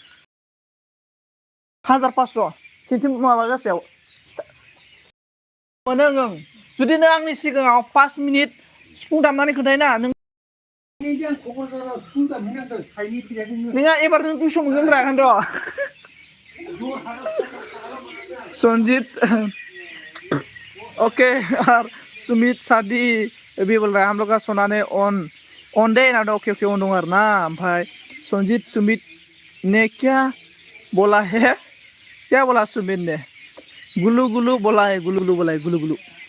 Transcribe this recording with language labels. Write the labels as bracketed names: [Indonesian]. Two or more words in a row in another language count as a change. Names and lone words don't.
[Bodo] 1500 खेनसे माबा गासेयाव मोनो ओं जुदि नों आंनि सिगाङाव 5 मिनिट सिफुं दामनानै खोन्थायोना नों नोंहा एबार नों 200 मोनगोन रा खान्थ' [Hindi] संजीत ओके और सुमित शादी अभी बोल रहा है हम लोग का सोना ने ऑन दे ना ओके ओके ऑन दो ना भाई संजीत सुमित ने क्या बोला है क्या बोला सुमित ने गुलू गुलू बोला है गुलू गुलू बोला है गुलू गुलू